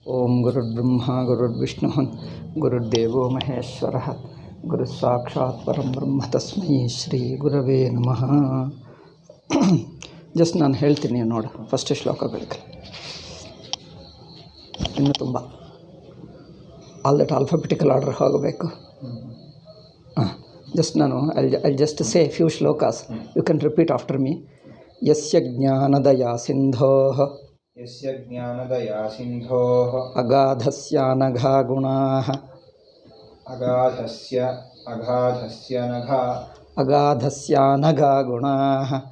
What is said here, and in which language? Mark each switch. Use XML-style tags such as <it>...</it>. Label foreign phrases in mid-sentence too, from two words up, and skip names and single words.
<sa>ओम गुरुर्ब्रह्मा गुरुर्विष्णु गुरुर्देवो महेश्वरः गुरुस्साक्षात् परं ब्रह्म तस्मै ಶ್ರೀ ಗುರವೇ ನಮಃ.</sa> <kn>ಜಸ್ಟ್ ನಾನು ಹೇಳ್ತೀನಿ ನೋಡು, ಫಸ್ಟ್ ಶ್ಲೋಕಗಳಿಗೆ ಇನ್ನು ತುಂಬ</kn> <en>all that alphabetical order</en> <kn>ಹೋಗಬೇಕು.</kn> <en>ಜಸ್ಟ್ ನಾನು I just say few shlokas, you can repeat after me.</en> <sa>ಯಸ್ಯ ಜ್ಞಾನದಯಾ ಸಿಂಧೋಃ ಯಸ್ಯ ಜ್ಞಾನದಯಾ ಸಿಂಧೋಃ ಅಗಾಧಸ್ಯಾನಘಾ ಗುಣಾಃ ಅಗಾಧಸ್ಯಾನಘಾ ಗುಣಾಃ.</sa>